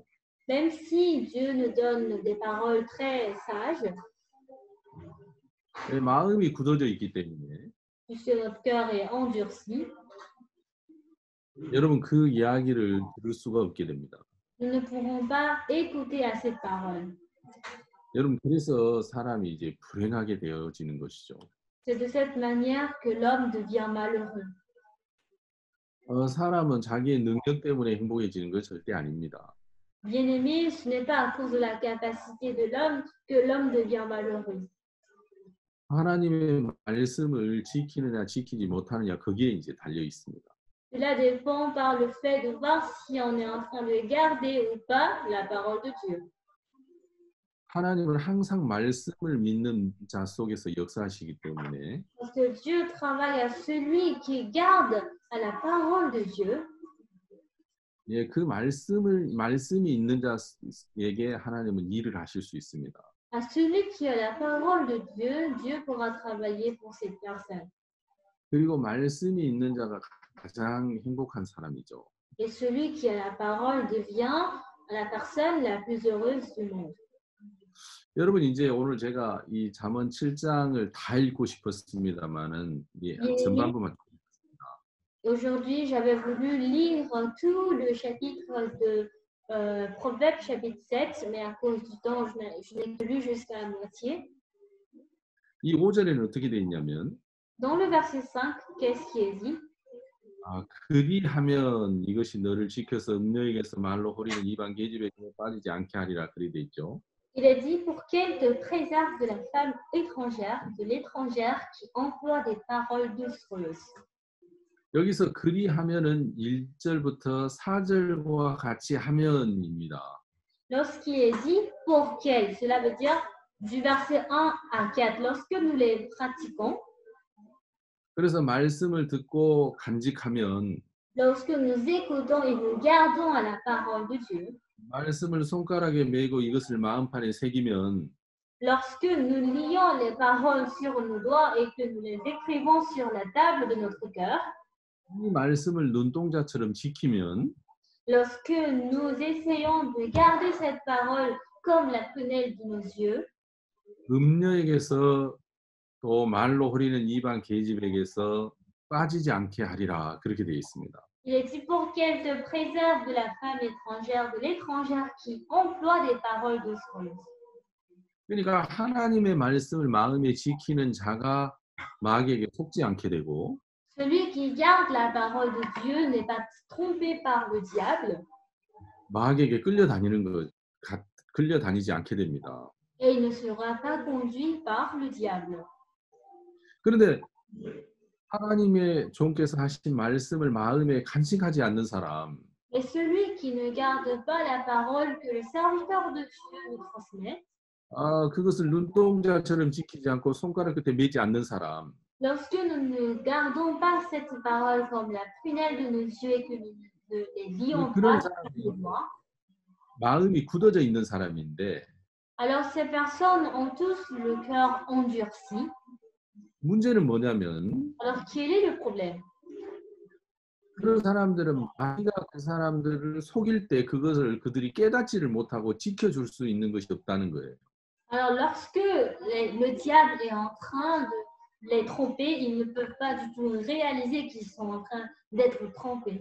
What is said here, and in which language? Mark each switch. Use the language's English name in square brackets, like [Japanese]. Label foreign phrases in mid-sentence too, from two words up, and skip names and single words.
[French] Même si Dieu nous donne des paroles très sages, [Korean] 마음이 굳어져 있기 때문에 [French] puisque notre cœur est endurci, [Korean] 여러분 그 이야기를 들을 수가 없게 됩니다. [French] nous ne pourrons pas écouter à cette parole. [Korean] 여러분 그래서 사람이 이제 불행하게 되어지는 것이죠. [French] C'est de cette manière que l'homme devient malheureux. [Korean] 사람은 자기의 능력 때문에 행복해지는 건 절대 아닙니다. [French] Bien-aimé, ce n'est pas à cause de la capacité de l'homme que l'homme devient malheureux. [Korean] 하나님의 말씀을 지키느냐 지키지 못하느냐 거기에 이제 달려 있습니다. [French] Cela dépend par le fait de voir si on est en train de garder ou pas la parole de Dieu. [Korean] 하나님은 항상 말씀을 믿는 자 속에서 역사하시기 때문에 [French] Parce que Dieu travaille à celui qui garde à la parole de Dieu. [Korean] 그 말씀이 있는 자에게 하나님은 일을 하실 수 있습니다. [French] À celui qui a la parole de Dieu, Dieu pourra travailler pour cette personne. [Korean] 그리고 말씀이 있는 자가 가장 행복한 사람이죠. [French] Et celui qui a la parole devient la personne la plus heureuse du monde. [Korean] 여러분 이제 오늘 제가 이 잠언 7장을 다 읽고 싶었습니다만은 전반부만. [French] Aujourd'hui, j'avais voulu lire tout le chapitre de Proverbes chapitre 7, mais à cause du temps, je n'ai que lu jusqu'à la moitié. [Korean] 이 5절에는 어떻게 돼 있냐면 [French] Dans le verset 5, qu'est-ce qui est dit? [Korean] 그리하면 이것이 너를 지켜서 음녀에게서 말로 호리는 이방 계집에 빠지지 않게 하리라 그리 돼 있죠. [French] Il est dit pour qu'elle te préserve de la femme étrangère, de l'étrangère qui emploie des paroles doucereuses. [Korean] 여기서 그리하면은 1절부터 4절과 같이 하면입니다. [French] Lorsqu'il est dit pour qu'elle, cela veut dire du verset 1 à 4, lorsque nous les pratiquons, [Korean] 그래서 말씀을 듣고 간직하면 [French] lorsque nous écoutons et nous gardons à la parole de Dieu, [Korean] 말씀을 손가락에 메고 이것을 마음판에 새기면 [French] lorsque nous lions les paroles sur nos doigts et que nous les écrivons sur la table de notre cœur, [Korean] 이 말씀을 눈동자처럼 지키면 [French] lorsque nous essayons de garder cette parole comme la prunelle de nos yeux, [Korean] 음녀에게서 또 말로 호리는 이방 계집에게서 빠지지 않게 하리라 그렇게 되어 있습니다. [French] il est dit pour qu'elle te préserve de la femme étrangère, de l'étrangère qui emploie des paroles doucereuses. [Korean] 그러니까 하나님의 말씀을 마음에 지키는 자가 마귀에게 속지 않게 되고 [French] Celui qui garde la parole de Dieu n'est pas trompé par le diable [Korean] 마귀에게 끌려다니지 않게 됩니다. [French] et il ne sera pas conduit par le diable. [Korean] 그런데 하나님의 종께서 하신 말씀을 마음에 간직하지 않는 사람, [French] Et celui qui ne garde pas la parole que le serviteur de Dieu nous transmet, [Korean] 그것을 눈동자처럼 지키지 않고 손가락 끝에 매지 않는 사람, [French] lorsque nous ne gardons pas cette parole comme la prunelle de nos yeux et que nous ne les lions pas sur les doigts, [Korean] 마음이 굳어져 있는 사람인데 [French] alors ces personnes ont tous le cœur endurci. [Korean] 문제는 뭐냐면 [French] Alors quel est le problème? [Korean] 그런 사람들은 마귀가 그 사람들을 속일 때 그것을 그들이 깨닫지를 못하고 지켜줄 수 있는 것이 없다는 거예요. [French] Alors lorsque le diable est en train de les tromper, ils ne peuvent pas du tout réaliser qu'ils sont en train d'être trompés.